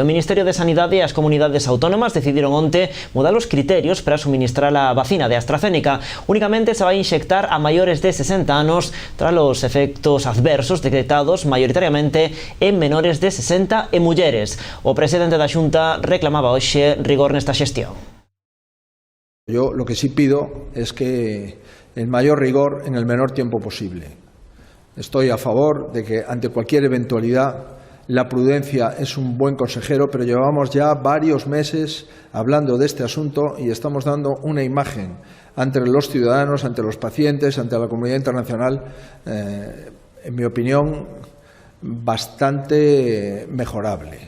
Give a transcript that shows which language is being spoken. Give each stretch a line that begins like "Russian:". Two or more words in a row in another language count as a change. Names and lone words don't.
Galician: O Ministerio de Sanidade e as comunidades autónomas decidiron onte mudar os criterios para suministrar a vacina de AstraZeneca. Únicamente se vai inxectar a maiores de 60 anos tras os efectos adversos decretados maioritariamente en menores de 60 e mulleres. O presidente da Xunta reclamaba hoxe rigor nesta xestión.
Spanish: Yo lo que sí pido es que el mayor rigor en el menor tiempo posible. Estoy a favor de que ante cualquier eventualidad la prudencia es un buen consejero, pero llevamos ya varios meses hablando de este asunto y estamos dando una imagen ante los ciudadanos, ante los pacientes, ante la comunidad internacional, en mi opinión, bastante mejorable.